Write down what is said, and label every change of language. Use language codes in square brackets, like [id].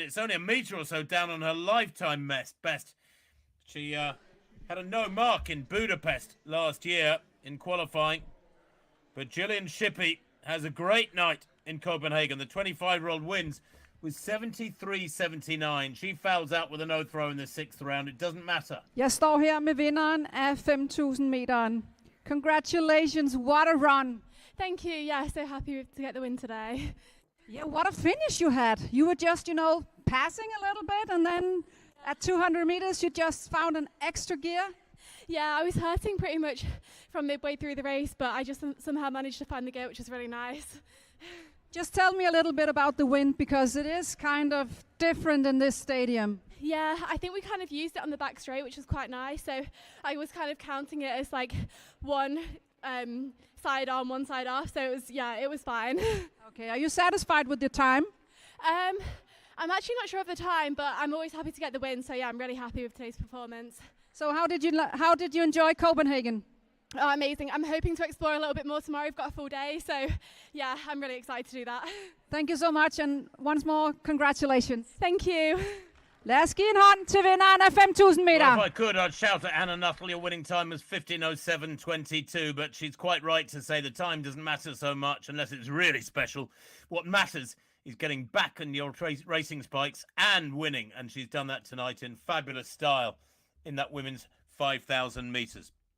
[en] It's only a metre or so down on her lifetime best. She had a no mark in Budapest last year in qualifying, but Gillian Shippey has a great night in Copenhagen. The 25-year-old wins with 73.79. She fouls out with a no throw in the 6th round. It doesn't matter. [da] Jeg står her med vinderen af 5.000 meteren. [en] Congratulations, what a run. Thank you. Yeah, so happy to get the win today. Yeah, what a finish you had. You were just, passing a little bit, and then at 200 meters, you just found an extra gear. Yeah, I was hurting pretty much from midway through the race, but I just somehow managed to find the gear, which was really nice. Just tell me a little bit about the wind, because it is kind of different in this stadium. Yeah, I think we kind of used it on the back straight, which was quite nice. So I was kind of counting it as like one side on, one side off. So it was fine. Okay, are you satisfied with your time? I'm actually not sure of the time, but I'm always happy to get the win. So yeah, I'm really happy with today's performance. So how did you enjoy Copenhagen? Oh, amazing. I'm hoping to explore a little bit more tomorrow. We've got a full day. So yeah, I'm really excited to do that. Thank you so much. And once more, congratulations. Thank you. [da] Lad os give en hånd til vinderen af 5.000 meter. [en] Well, if I could, I'd shout at Anna Nuttall. Your winning time was 15:07:22, but she's quite right to say the time doesn't matter so much unless it's really special. What matters is getting back on your racing spikes and winning, and she's done that tonight in fabulous style in that women's 5,000 meters.